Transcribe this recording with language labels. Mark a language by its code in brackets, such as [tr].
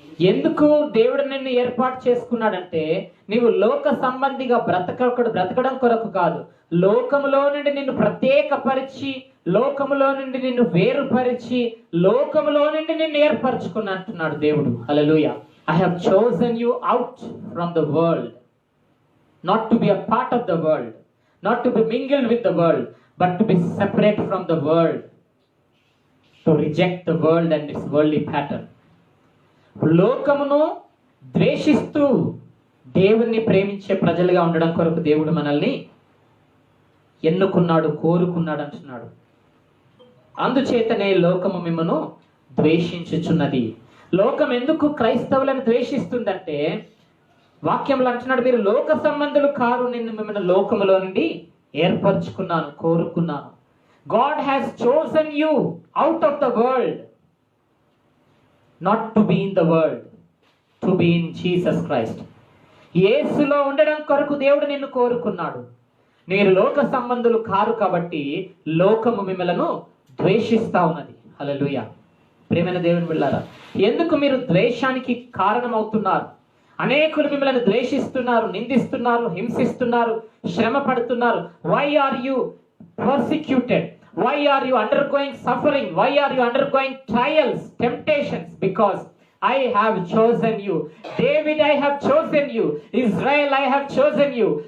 [te] ఎందుకు దేవుడు నిన్ను ఏర్పాటు చేసుకున్నాడంటే నీవు లోక సంబంధిగా బ్రతకడం కొరకు కాదు, లోకములో నుండి నిన్ను ప్రత్యేకపరిచి, లోకములో నుండి నిన్ను వేరుపరిచి, లోకములో నుండి నిన్ను ఏర్పరచుకున్నా అంటున్నాడు దేవుడు. హల్లెలూయా. [en] I have chosen you out from the world, not to be a part of the world, not to be mingled with the world, but to be separate from the world, to reject the world and its worldly pattern. [te] లోకమును ద్వేషిస్తూ దేవుణ్ణి ప్రేమించే ప్రజలుగా ఉండడం కొరకు దేవుడు మనల్ని ఎన్నుకున్నాడు, కోరుకున్నాడు అంటున్నాడు. అందుచేతనే లోకము మిమ్మను ద్వేషించుచున్నది. లోకం ఎందుకు క్రైస్తవులను ద్వేషిస్తుందంటే వాక్యంలో అంటున్నాడు, మీరు లోక సంబంధులు కారు, నిన్ను మిమ్మల్ని లోకములో నుండి ఏర్పరచుకున్నాను, కోరుకున్నాను. [en] God has chosen you out of the world, not to be in the world, to be in Jesus Christ. [te] యేసులో ఉండడం కొరకు దేవుడు నిన్ను కోరుకున్నాడు. మీరు లోక సంబంధులు కారు కాబట్టి లోకము మిమ్మలను ద్వేషిస్తా ఉన్నది. హల్లెలూయా. ప్రియమైన దేవుని బిడ్డలారా, ఎందుకు మీరు ద్వేషానికి కారణమవుతున్నారు? అనేకులు మిమ్మల్ని ద్వేషిస్తున్నారు, నిందిస్తున్నారు, హింసిస్తున్నారు, శ్రమ పడుతున్నారు. [en] Why are you persecuted? Why are you undergoing suffering? Why are you undergoing trials, temptations? Because I have chosen you. David, I have chosen you. Israel, I have chosen you.